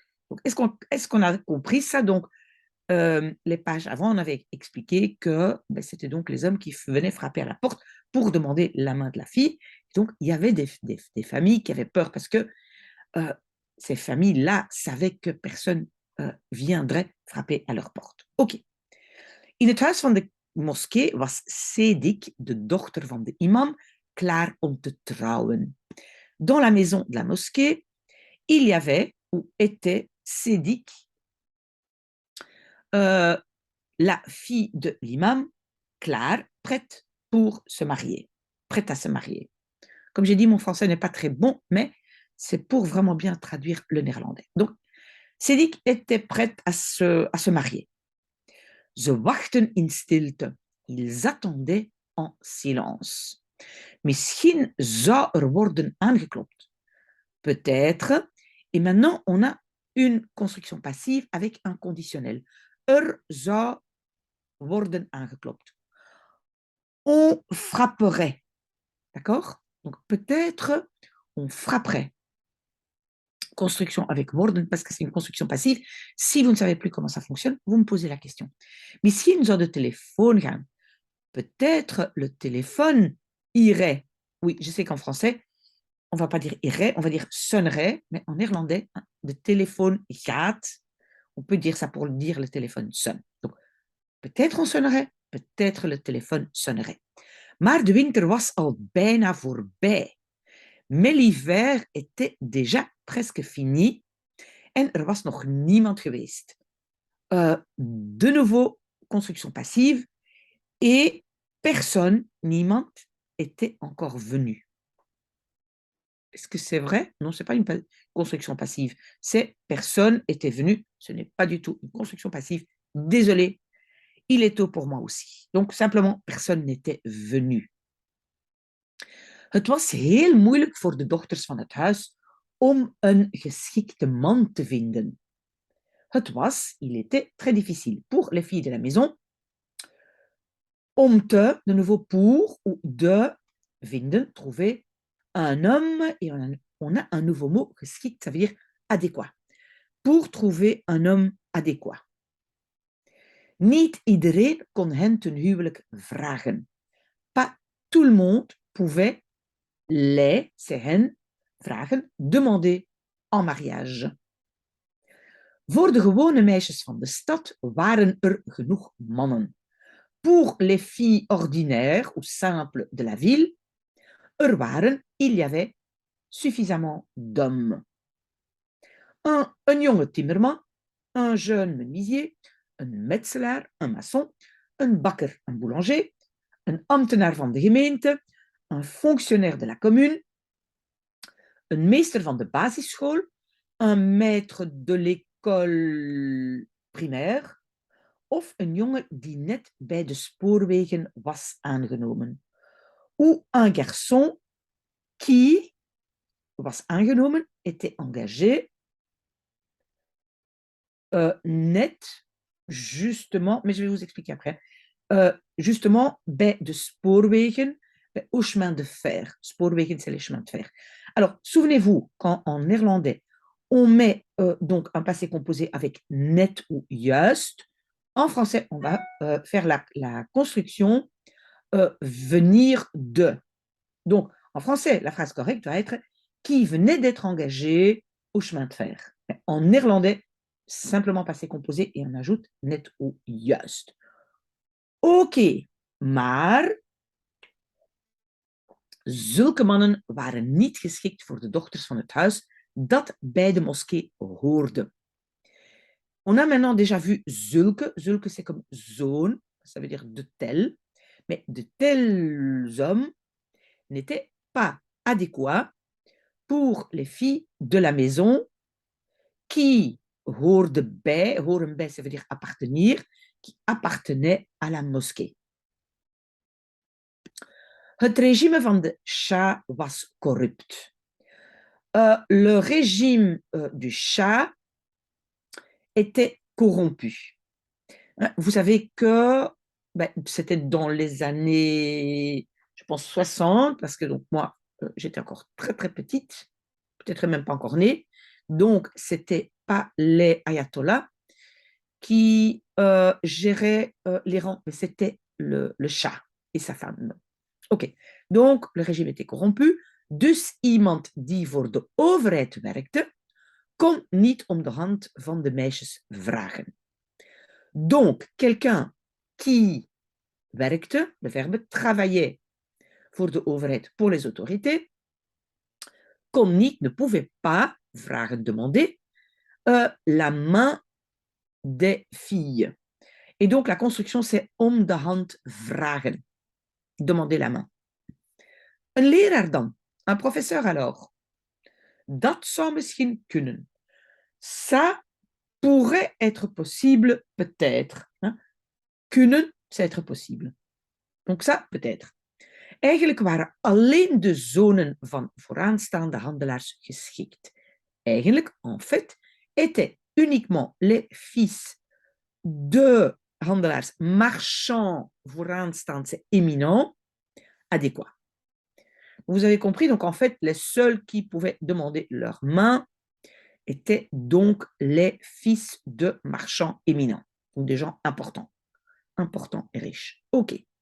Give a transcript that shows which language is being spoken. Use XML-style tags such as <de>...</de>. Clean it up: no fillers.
<fr>Donc, est-ce qu'on a compris ça? Donc, les pages avant, on avait expliqué que c'était donc les hommes qui venaient frapper à la porte pour demander la main de la fille. Donc, il y avait des familles qui avaient peur parce que ces familles-là savaient que personne viendrait frapper à leur porte. Ok.</fr> <nl>In het huis van de moskee was Sedik, de dochter van de imam, klaar om te trouwen.</nl> <fr>Dans la maison de la mosquée, il y avait ou était Sédik, la fille de l'imam, Claire, prête pour se marier, prête à se marier. Comme j'ai dit, mon français n'est pas très bon, mais c'est pour vraiment bien traduire le néerlandais. Donc, Cédric était prête à se marier.</fr> <nl>Ze wachten in stilte.</nl> <fr>Ils attendaient en silence.</fr> <nl>Misschien zou worden aangeklopt.</nl> <fr>Peut-être. Et maintenant, on a une construction passive avec un conditionnel.</fr> <nl>Zou worden aangeklopt.</nl> <fr>On frapperait. D'accord? Donc, peut-être, on frapperait. Construction avec worden, parce que c'est une construction passive. Si vous ne savez plus comment ça fonctionne, vous me posez la question.</fr> <nl>Misschien zou de telefoon gaan.</nl> <fr>Peut-être le téléphone irait. Oui, je sais qu'en français, on ne va pas dire irait, on va dire sonnerait, mais en néerlandais,</fr> <nl>de téléphone gaat,</nl> <fr>on peut dire ça pour dire le téléphone sonne. Donc, peut-être on sonnerait, peut-être le téléphone sonnerait.</fr> <nl>Maar de winter was al bijna voorbij.</nl> <fr>Mais l'hiver était déjà presque fini</fr> <nl>en er was nog niemand geweest.</nl> <fr>De nouveau, construction passive et personne, niemand, était encore venu. Est-ce que c'est vrai? Non, ce n'est pas une construction passive. C'est personne était venu. Ce n'est pas du tout une construction passive. Désolé, il est tôt pour moi aussi. Donc, simplement, personne n'était venu.</fr> <nl>Het was heel moeilijk voor de dochters van het huis om een geschikte man te vinden. Het was,</nl> <fr>il était très difficile pour les filles de la maison</fr> <nl>om te,</nl> <fr>de nouveau pour ou de vinden, trouver un homme, et on a un nouveau mot, geschikt, ça veut dire adéquat. Pour trouver un homme adéquat.</fr> <nl>Niet iedereen kon hen ten huwelijk vragen.</nl> <fr>Pas tout le monde pouvait les, c'est hen, vragen, demander en mariage.</fr> <nl>Voor de gewone meisjes van de stad waren er genoeg mannen.</nl> <fr>Pour les filles ordinaires ou simples de la ville, il y avait suffisamment d'hommes.</fr> <nl>Un jonge timmerman,</nl> <fr>un jeune menuisier,</fr> <nl>een metselaar, een maçon, een bakker, een boulanger, een ambtenaar van de gemeente, een</nl> <fr>fonctionnaire de la commune,</fr> <nl>een meester van de basisschool,</nl> <fr>un maître de l'école primaire</fr> <nl>of een jongen die net bij de spoorwegen was aangenomen.</nl> <fr>Ou un garçon qui</fr> <nl>was aangenomen,</nl> <fr>était engagé, net, justement, mais je vais vous expliquer après, justement</fr> <nl>bij de spoorwegen,</nl> <fr>au chemin de fer. Spoorwegen, c'est les chemins de fer. Alors, souvenez-vous, quand en néerlandais, on met donc un passé composé avec net ou juist, en français, on va faire la construction venir de. Donc, en français, la phrase correcte va être qui venait d'être engagé au chemin de fer. En néerlandais, simplement passé composé et on ajoute net ou juist.</fr> <nl>Ok, maar zulke mannen waren niet geschikt voor de dochters van het huis dat bij de moskee hoorde.</nl> <fr>On a maintenant déjà vu zulke. Zulke, c'est comme zoon, ça veut dire de tel. Mais de tels hommes n'étaient pas adéquats pour les filles de la maison qui</fr> <nl>hoorden bij,</nl> <fr>ça veut dire appartenir, qui appartenaient à la mosquée.</fr> <nl>Het régime van de Shah was corrupt.</nl> <fr>Le régime du Shah était corrompu. Vous savez que c'était dans les années, je pense, 60, parce que donc moi, j'étais encore très, très petite, peut-être même pas encore née. Donc, c'était pas les ayatollahs qui géraient les rangs, mais c'était le Shah et sa femme. Ok, donc le régime était corrompu.</fr> <nl>Dus iemand die voor de overheid werkte, kon niet om de hand van de meisjes vragen.</nl> <fr>Donc, quelqu'un qui werkte, le verbe travaillait</fr> <nl>voor de overheid,</nl> <fr>pour les autorités,</fr> <nl>kon niet,</nl> <fr>ne pouvait pas, vragen, demander, la main des filles. Et donc, la construction, c'est</fr> <nl>om de hand vragen,</nl> <fr>demander la main.</fr> <nl>Een leraar dan,</nl> <fr>un professeur alors.</fr> <nl>Dat zou misschien kunnen.</nl> <fr>Ça pourrait être possible, peut-être. Hein? Kunnen, c'est être possible. Donc ça, peut-être.</fr> <nl>Eigenlijk waren alleen de zonen van vooraanstaande handelaars geschikt.</nl> <fr>Eigenlijk, en fait, étaient uniquement les fils de handelaars marchands vooraanstaande éminents adéquats. Vous avez compris, donc en fait, les seuls qui pouvaient demander leur main étaient donc les fils de marchands éminents, ou des gens importants et riches. Ok.</fr>